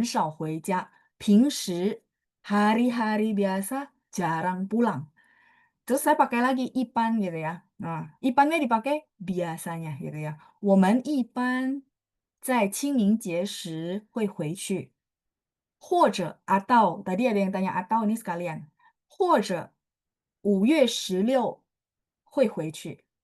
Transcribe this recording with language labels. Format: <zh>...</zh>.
<zh>出外的人平时呢很少回家，平时</zh> <id>hari-hari biasa jarang pulang. Terus saya pakai lagi ipan gitu ya. Nah, ipannya dipakai biasanya gitu ya.</id> <zh>我们一般在清明节时会回去，或者</zh> <id>atau tadi ada yang tanya atau ini sekalian,</id> <zh>或者5月16会回去.</zh>